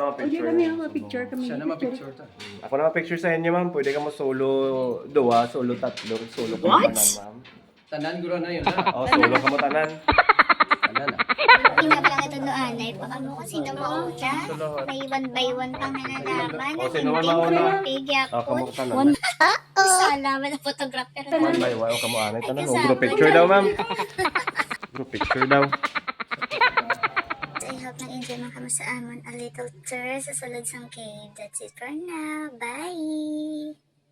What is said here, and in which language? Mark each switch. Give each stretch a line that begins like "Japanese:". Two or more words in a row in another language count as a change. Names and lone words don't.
Hiligaynon: Hindi ma-picture. kami ang ma-picture kami. Siya na ma-picture ta. Ako na ma-picture sa inyo, ma'am. Pwede ka mo solo dua, solo tatlo, solo ka mo tanan, ma'am. Tanan guro na yun ha. Oo, solo ka mo tanan. Tanan ah.
Filipino: Hinap lang ito doon ay paano kung sino mauna. May
English: one by one
Filipino: pang nalalaman. O, sino man mauna?
Hiligaynon: Tigyak
Filipino: Oo, po.
Hiligaynon: kamo tanan. Salamat na photographer.
English: One by one.
Hiligaynon: O, kamo anay tanan. O,
English: group picture
Hiligaynon: daw, ma'am.
English: Group picture
Hiligaynon: daw. I hope nag-enjoy mga kamo sa amon
English: a little tour
Hiligaynon: sa sulod sang cave.
English: That's it for now. Bye!